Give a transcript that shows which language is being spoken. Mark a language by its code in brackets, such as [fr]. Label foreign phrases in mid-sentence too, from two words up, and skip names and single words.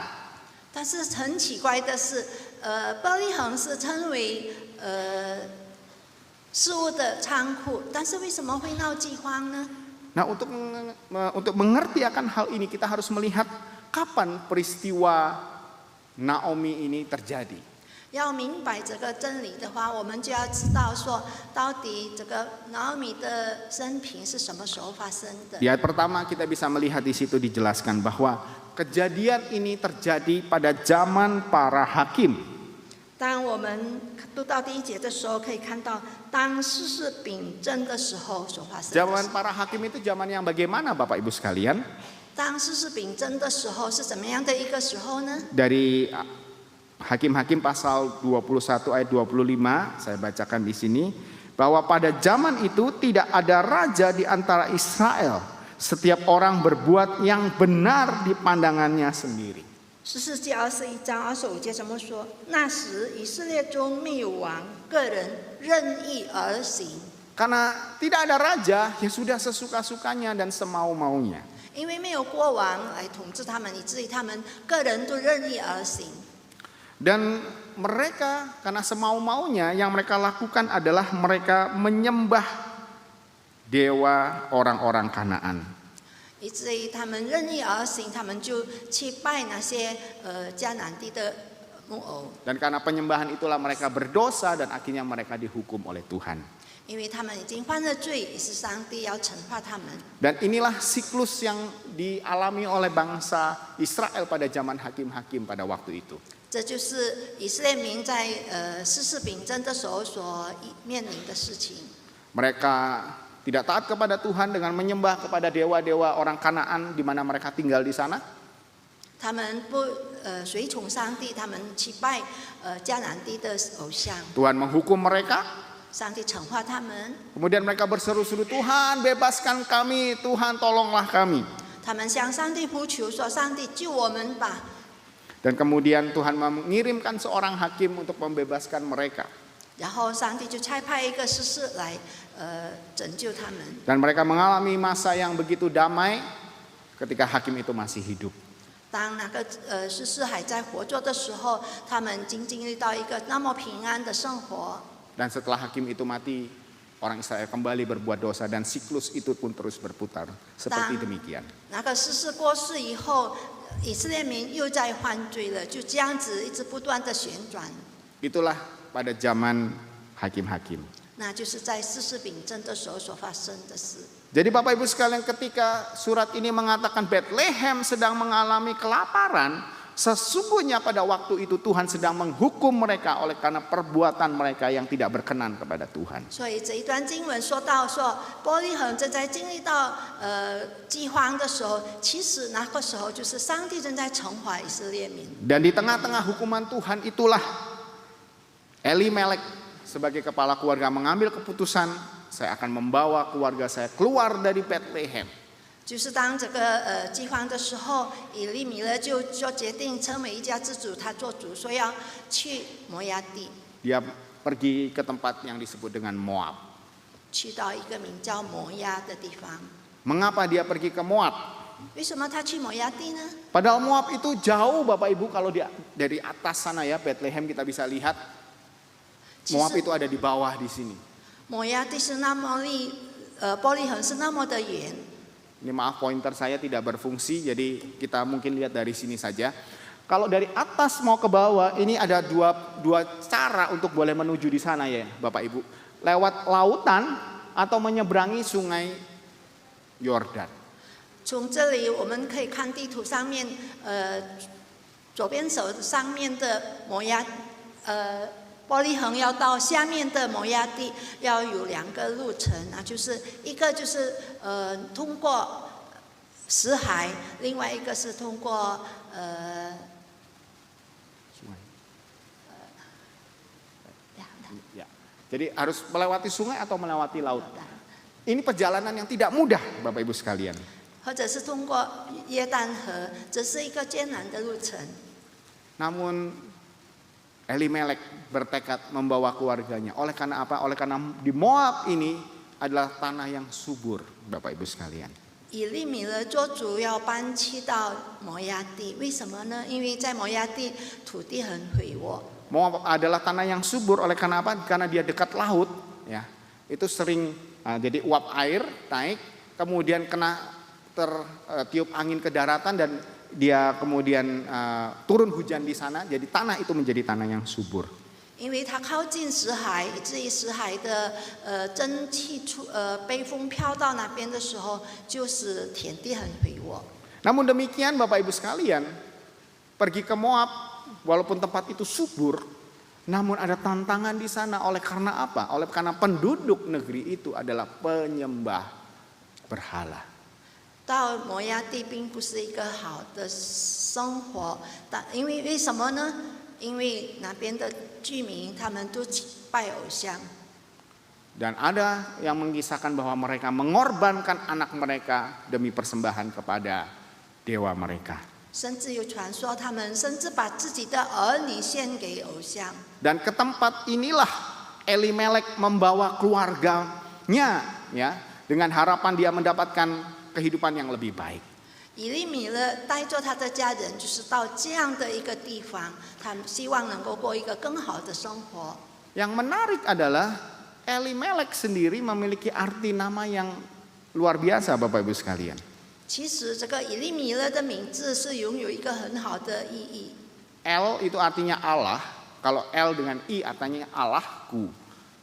[zh] 但是很奇怪的是，伯利恒是称为食物的仓库，但是为什么会闹饥荒呢？ [id] Nah untuk mengerti akan hal ini kita harus melihat kapan peristiwa Naomi ini terjadi. [zh] 要明白这个真理的话，我们就要知道说，到底这个拿俄米的生平是什么时候发生的。 [id] Di ayat pertama kita bisa melihat di situ dijelaskan bahwa kejadian ini terjadi pada zaman para hakim. [zh] 当我们读到第1节的时候，可以看到当世事秉正的时候所发生的 [id] Zaman [zh] 事。 [id] para hakim itu zaman yang bagaimana Bapak Ibu sekalian? [zh] 当世事秉正的时候是怎么样的一个时候呢？ [id] Dari Hakim-Hakim pasal 21 ayat 25 saya bacakan di sini bahwa pada zaman itu tidak ada raja di antara Israel, setiap orang berbuat yang benar di pandangannya sendiri. [zh] 士世记21章25节怎么说？那时以色列中没有王，个人任意而行。 [id] Karena tidak ada raja, ya sudah sesuka-sukanya dan semau-maunya. [zh] 因为没有国王来统治他们，以至于他们个人都任意而行。 [id] Dan mereka karena semau-maunya yang mereka lakukan adalah mereka menyembah dewa orang-orang Kanaan. [zh] 以至于他们任意而行，他们就去拜那些迦南地的木偶。 [id] Dan karena penyembahan itulah mereka berdosa dan akhirnya mereka dihukum oleh Tuhan. [zh] 因为他们已经犯了罪，也是上帝要惩罚他们。 [id] Dan inilah siklus yang dialami oleh bangsa Israel pada zaman hakim-hakim pada waktu itu. [zh] 这就是以色列民在世事秉政的时候所面临的事情。 [id] Mereka tidak taat kepada Tuhan dengan menyembah kepada dewa-dewa orang Kanaan di mana mereka tinggal di sana. [zh] 他们不随从上帝，他们去拜迦南地的偶像， [id] Tuhan menghukum mereka. [zh] 上帝惩罚他们。 [id] Kemudian mereka berseru-seru, Tuhan bebaskan kami, Tuhan tolonglah kami. [zh] 他们向上帝呼求说：“上帝救我们吧！” [id] Dan kemudian Tuhan mengirimkan seorang hakim untuk membebaskan mereka. [zh] 然后上帝就差派一个士师来拯救他们。 [id] Dan mereka mengalami masa yang begitu damai ketika hakim itu masih hidup. [zh] 当那个士师还在活着的时候，他们已经经历到一个那么平安的生活。 [id] Dan setelah hakim itu mati, orang Israel kembali berbuat dosa dan siklus itu pun terus berputar. Seperti demikian. [zh] 那个士师过世以后，以色列民又在犯罪了，就这样子一直不断的旋转。 [id] Itulah pada zaman hakim-hakim. [zh] 那就是在世事秉政的时候所发生的事。 [id] Jadi Bapak Ibu sekalian, ketika surat ini mengatakan Bethlehem sedang mengalami kelaparan, sesungguhnya pada waktu itu Tuhan sedang menghukum mereka oleh karena perbuatan mereka yang tidak berkenan kepada Tuhan. [zh] 所以这一段经文说到说，伯利恒正在经历到饥荒的时候，其实那个时候就是上帝正在惩罚以色列民。 [id] Dan di tengah-tengah hukuman Tuhan itulah Elimelek sebagai kepala keluarga mengambil keputusan, saya akan membawa keluarga saya keluar dari Bethlehem. [zh] 就是当这个饥荒的时候，以利米勒就决定成为一家之主，他做主，说要去摩押地， [id] Dia pergi ke tempat yang disebut dengan Moab. [zh] 去到一个名叫摩押的地方。 [id] Mengapa dia pergi ke Moab? [zh] 为什么他去摩押地呢？ [id] Padahal Moab itu jauh Bapak Ibu, kalau dari atas sana ya, Bethlehem kita bisa lihat. Moab itu ada di bawah di sini. [zh] 摩押地是那么离伯利恒是那么的远。 [id] Ini maaf pointer saya tidak berfungsi, jadi kita mungkin lihat dari sini saja. Kalau dari atas mau ke bawah, ini ada dua cara untuk boleh menuju di sana ya Bapak Ibu. Lewat lautan atau menyeberangi sungai Yordan. [zh] 从这里我们可以看地图上面，左边手上面的摩押，伯利恒要到下面的摩押地，要有2个路程啊，就是一个就是通过死海，另外一个是通过 [id] Ya. Jadi harus melewati sungai atau melewati laut. Ini perjalanan yang tidak mudah Bapak Ibu sekalian. [zh] 或者是通过约旦河，这是一个艰难的路程。 [id] Namun Elimelek bertekad membawa keluarganya. Oleh karena apa? Oleh karena di Moab ini adalah tanah yang subur, Bapak Ibu sekalian. [zh] 以利米勒做主要搬去到摩押地，为什么呢？因为在摩押地土地很肥沃。 [id] Moab adalah tanah yang subur. Oleh karena apa? Karena dia dekat laut, ya. Itu sering jadi uap air naik, kemudian kena tertiup angin ke daratan dan dia kemudian turun hujan di sana, jadi tanah itu menjadi tanah yang subur. [zh] 因为它靠近死海，以至于死海的蒸汽北风飘到那边的时候，就使田地很肥沃。 [id] Namun demikian Bapak Ibu sekalian, pergi ke Moab walaupun tempat itu subur, namun ada tantangan di sana. Oleh karena apa? Oleh karena penduduk negeri itu adalah penyembah berhala. [zh] 到摩押地并不是一个好的生活，因为为什么呢？因为那边的居民他们都拜偶像。 [id] Dan ada yang mengisahkan bahwa mereka mengorbankan anak mereka demi persembahan kepada dewa mereka. [zh] 甚至有传说，他们甚至把自己的儿女献给偶像。 [id] Dan ke tempat inilah Elimelek membawa keluarganya, ya, dengan harapan dia mendapatkan kehidupan yang lebih baik. [zh] 以利米勒带着他的家人，就是到这样的一个地方，他们希望能够过一个更好的生活。 [id] Yang menarik adalah Elimelek sendiri memiliki arti nama yang luar biasa Bapak Ibu sekalian. [zh] 其实这个以利米勒的名字是拥有一个很好的意义。 [id] El itu artinya Allah, kalau El dengan I artinya Allahku.